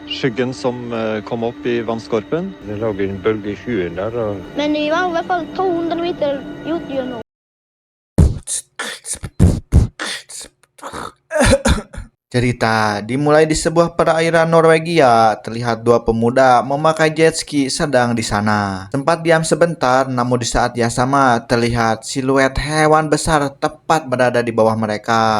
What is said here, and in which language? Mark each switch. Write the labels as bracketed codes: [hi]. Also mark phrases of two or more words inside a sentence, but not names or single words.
[no] skyggen som kom opp i vannskorpen. Det lager en bølge i skyen der. Men vi var i hvert fall 200 meter ut gjennom. [id] Cerita dimulai di sebuah perairan Norwegia. Terlihat dua pemuda memakai jet ski sedang di sana. Sempat diam sebentar, namun di saat yang sama terlihat siluet hewan besar tepat berada di bawah mereka.